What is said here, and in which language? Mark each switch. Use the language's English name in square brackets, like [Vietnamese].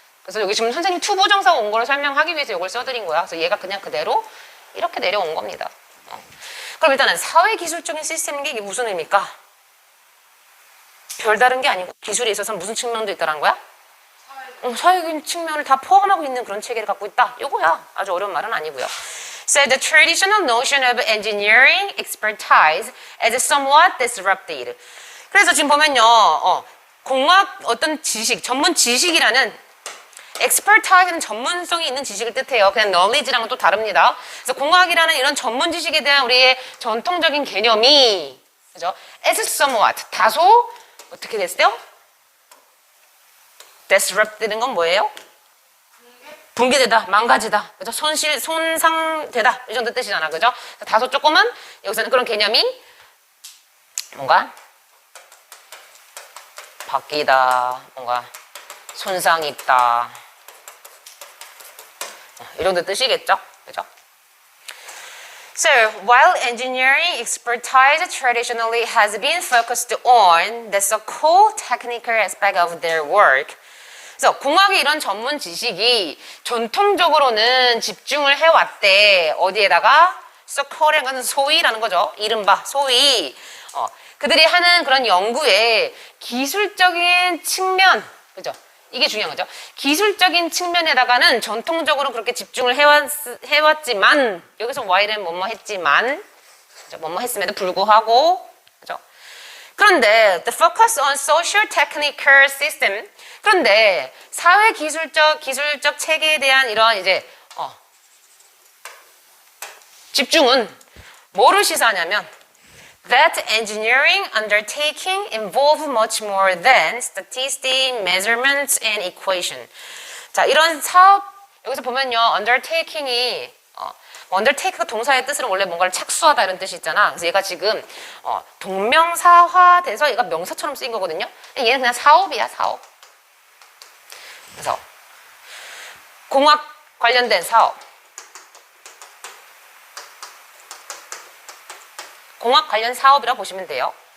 [Korean] 그래서 여기 지금 선생님 투부정사가 온 거를 설명하기 위해서 이걸 써드린 거야. 그래서 얘가 그냥 그대로 이렇게 내려온 겁니다. 그럼 일단은 사회기술적인 시스템인 게 이게 무슨 의미일까? 별다른 게 아니고 기술에 있어서 무슨 측면도 있다는 거야? 사회적인 측면을 다 포함하고 있는 그런 체계를 갖고 있다. 요거야. 아주 어려운 말은 아니고요. [English] So the traditional notion of engineering expertise is somewhat disrupted. [Korean] 그래서 지금 보면요. 공학 어떤 지식, 전문 지식이라는 expertise는 전문성이 있는 지식을 뜻해요. 그냥 knowledge랑은 또 다릅니다. 그래서 공학이라는 이런 전문 지식에 대한 우리의 전통적인 개념이 그죠? as somewhat 다소 어떻게 됐어요? disrupt는 건 뭐예요? 붕괴되다, 망가지다, 그죠? 손상되다 이 정도 뜻이잖아, 그죠? 다소 조금은 여기서는 그런 개념이 뭔가 바뀌다, 뭔가 손상이 있다 이 정도 뜻이겠죠, 그죠? [English] So, while engineering expertise traditionally has been focused on the so-called technical aspect of their work, [Korean] 그래서 공학의 이런 전문 지식이 전통적으로는 집중을 해왔대. 어디에다가? so-called라는 건 소위라는 거죠. 이른바 소위. 그들이 하는 그런 연구의 기술적인 측면, 그죠? 이게 중요한 거죠. 기술적인 측면에다가는 전통적으로 그렇게 집중을 해왔지만, 여기서 while은 뭐뭐 했지만, 그죠? 뭐뭐 했음에도 불구하고, 그죠? [English] 그런데 the focus on social technical system, [Korean] 그런데 사회 기술적 체계에 대한 이런 이제 집중은 뭐를 시사하냐면 [English] that engineering undertaking involve much more than statistics, measurements, and equation. [Korean] 자, 이런 사업 여기서 보면요, undertaking이 undertake가 동사의 뜻으로 원래 뭔가를 착수하다 이런 뜻이 있잖아. 그래서 얘가 지금 동명사화돼서 얘가 명사처럼 쓰인 거거든요. 얘는 그냥 사업이야, 사업. 그래서 공학 관련된 사업, 공학 관련 사업이라고 보시면 돼요.